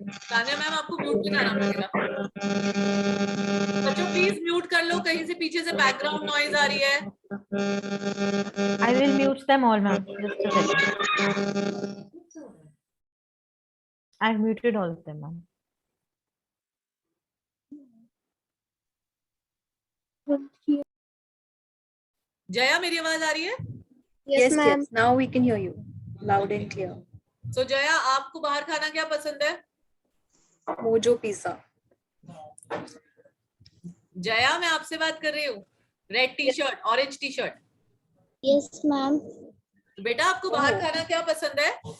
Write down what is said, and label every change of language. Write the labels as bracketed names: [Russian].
[Hindi] Tanya ma'am, आपको mute पे जाना पड़ेगा। बच्चों प्लीज म्यूट कर लो, कहीं से पीछे से बैकग्राउंड नॉइज आ रही है। [English] I will mute them all, ma'am. Just a second. I've muted all of them, ma'am. [Hindi] Jaya, मेरी आवाज आ रही है? [English] Yes, yes. Now we can hear you loud and clear. So Jaya, आपको बाहर खाना क्या पसंद है? Mojo pizza. [Hindi] जया, मैं आपसे बात कर रही हूँ। Red T shirt, orange T shirt. [English] Yes ma'am. [Hindi] बेटा, आपको बाहर खाना क्या पसंद है?